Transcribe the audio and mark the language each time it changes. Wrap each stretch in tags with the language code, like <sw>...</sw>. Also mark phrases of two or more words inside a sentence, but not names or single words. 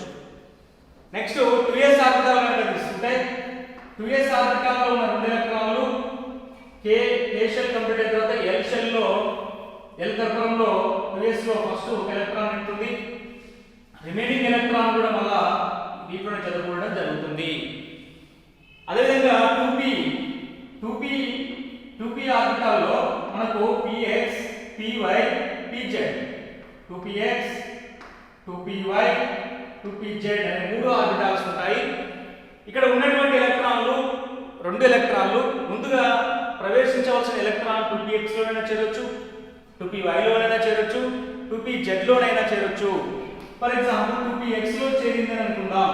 <en>next 2s orbital</en> <te>కనుక తీసుకుంటే 2s ఆర్బిటాల్లో ఉన్న రెండు ఎలక్ట్రాన్లు</te> <en>k shell complete</en> <te>అయిన తర్వాత l షెల్లో l కర్పూరంలో 2s లో ఫస్ట్ ఒక ఎలక్ట్రాన్ ఉంటుంది.</te> <en>remaining electron</en> <te>కూడా మళ్ళా దీంట్లోనే చదువుకోవడం జరుగుతుంది. అదేవిధంగా 2p ఆర్బిటాల్లో మనకు px, py, pz, 2px, 2py, 2pz అనే మూడు ఆర్బిటాల్స్ ఉంటాయి. ఇక్కడ ఉన్నటువంటి రెండు ఎలక్ట్రాన్లు ముందుగా ప్రవేశించవలసిన ఎలక్ట్రాన్ 2px లోనైనా చేరొచ్చు, 2py లోనైనా చేరొచ్చు, 2pz లోనైనా చేరొచ్చు.</te> <en>for example 2px</en> <te>లో చేరిందని అనుకుందాం.</te>